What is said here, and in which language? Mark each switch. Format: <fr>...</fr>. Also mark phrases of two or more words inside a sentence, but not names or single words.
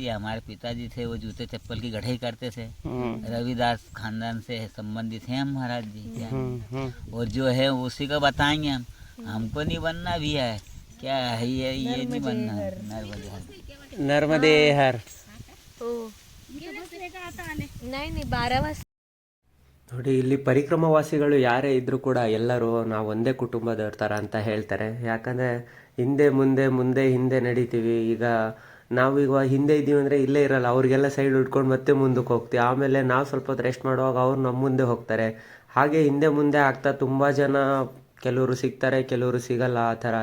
<hi>हमारे पिताजी थे, वो जूते चप्पल की गढ़ाई करते थे। रविदास खानदान से संबंधित हैं हम महाराज जी क्या। और जो है उसी को बताएंगे हम, हमको नहीं बनना भी है क्या है, ये नहीं बनना। नर्मदे हर नहीं 12 वाजता</hi> <kn>ನೋಡಿ, ಇಲ್ಲಿ ಪರಿಕ್ರಮವಾಸಿಗಳು ಯಾರೇ ಇದ್ದರೂ ಕೂಡ ಎಲ್ಲರೂ ನಾವು ಒಂದೇ ಕುಟುಂಬದವ್ರ ಥರ ಅಂತ ಹೇಳ್ತಾರೆ. ಯಾಕಂದರೆ ಹಿಂದೆ ಮುಂದೆ ನಡೀತೀವಿ. ಈಗ ನಾವೀಗ ಹಿಂದೆ ಇದ್ದೀವಿ ಅಂದರೆ ಇಲ್ಲೇ ಇರಲ್ಲ, ಅವ್ರಿಗೆಲ್ಲ ಸೈಡ್ ಹಿಡ್ಕೊಂಡು ಮತ್ತೆ ಮುಂದಕ್ಕೆ ಹೋಗ್ತೀವಿ. ಆಮೇಲೆ ನಾವು ಸ್ವಲ್ಪ ಹೊತ್ತು ರೆಸ್ಟ್ ಮಾಡುವಾಗ ಅವ್ರು ನಮ್ಮ ಮುಂದೆ ಹೋಗ್ತಾರೆ. ಹಾಗೆ ಹಿಂದೆ ಮುಂದೆ ಆಗ್ತಾ ತುಂಬ ಜನ, ಕೆಲವರು ಸಿಗ್ತಾರೆ, ಕೆಲವರು ಸಿಗಲ್ಲ, ಆ ಥರ.</kn>